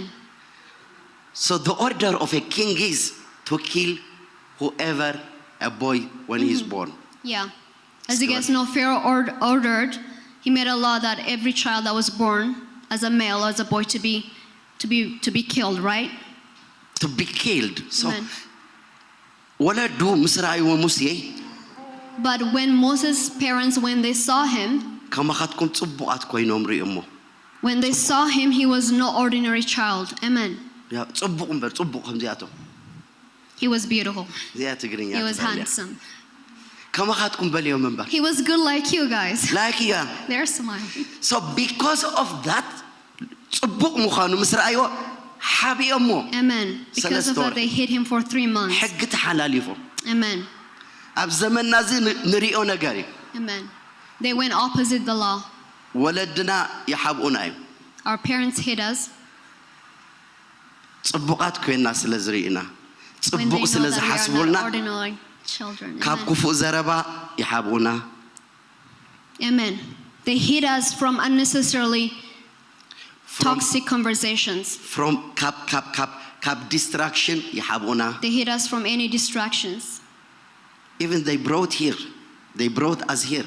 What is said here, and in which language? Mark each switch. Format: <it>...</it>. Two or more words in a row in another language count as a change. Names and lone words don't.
<en>So the order of a king is to kill whoever a boy when he's born. Yeah. As you guys know, Pharaoh ordered, he made a law that every child that was born as a male or as a boy to be killed, right? To be killed. So Amen.</en> <ti>ወለዱ ምስ ረኣይዎ ሙሴ</ti> <en>But when Moses' parents, when they saw him,</en> <ti>ከማኻትኩም ጽቡቓት ኮይኖም ሪእሞ።</ti> <en>when they saw him, he was no ordinary child. Amen.</en> <ti>ያ ጽቡቕ እምበር ጽቡቕ ከምዚኣቶም</ti> <en>He was beautiful.</en> <ti>እዚኣ ትግርኛ</ti> <en>He was</en> <ti>ትበልያ።</ti> <en>handsome.</en> <ti>ከማኻትኩም በልዮም እምበር</ti> <en>He was good like you guys. like ያ They're smiling. so because of that</en> <ti>ጽቡቕ ምዃኑ ምስ ረኣይዎ ሓቢኦሞ</ti> <en>Amen. Because of that, they hid him for 3 months.</en> <ti>ሕጊ ተሓላሊፎም</ti> <en>Amen.</en> <ti>ኣብ ዘመንና እዚ ንሪኦ ነገር እዩ።</ti> <en>Amen. They went opposite the law.</en> <ti>ወለድና ይሓብኡና እዩ።</ti> <en>Our parents hid us</en> <ti>ጽቡቓት ኮይና ስለ ዝርኢና</ti> <en>when they</en> <ti>ጽቡቕ ስለ</ti> <en>know that we are</en> <ti>ዝሓስቡልና</ti> <en>not ordinary children.</en> <ti>ካብ</ti> <en>Amen.</en> <ti>ክፉእ ዘረባ ይሓብኡና።</ti> <en>Amen. They hid us from unnecessarily toxic conversations. from cap distraction ይሓቡና. They hid us from any distractions. Even they brought us here.</en>